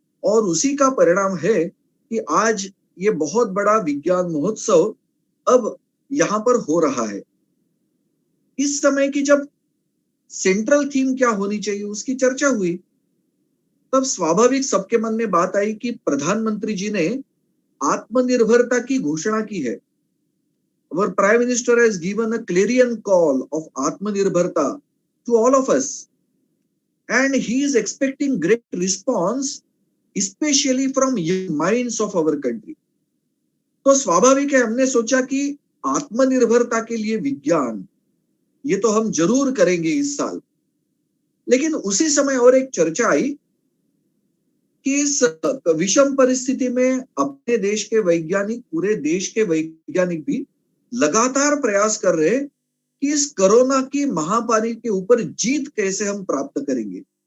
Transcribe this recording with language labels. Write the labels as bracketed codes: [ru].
[hi] और उसी का परिणाम है कि आज ये बहुत बड़ा विज्ञान महोत्सव अब यहां पर हो रहा है। इस समय की जब सेंट्रल थीम क्या होनी चाहिए उसकी चर्चा हुई, तब स्वाभाविक सबके मन में बात आई कि प्रधानमंत्री जी ने आत्मनिर्भरता की घोषणा की है। [en] Our Prime Minister has given a clarion call of Atmanirbharta to all of us, and he is expecting great response, especially from young minds of our country. [hi] तो स्वाभाविक है, हमने सोचा कि आत्मनिर्भरता के लिए विज्ञान, ये तो हम जरूर करेंगे इस साल। लेकिन उसी समय और एक चर्चा आई कि इस विषम परिस्थिति में अपने देश के वैज्ञानिक, पूरे देश के वैज्ञानिक भी लगातार प्रयास कर रहे हैं कि इस कोरोना की महामारी के ऊपर जीत कैसे हम प्राप्त करेंगे।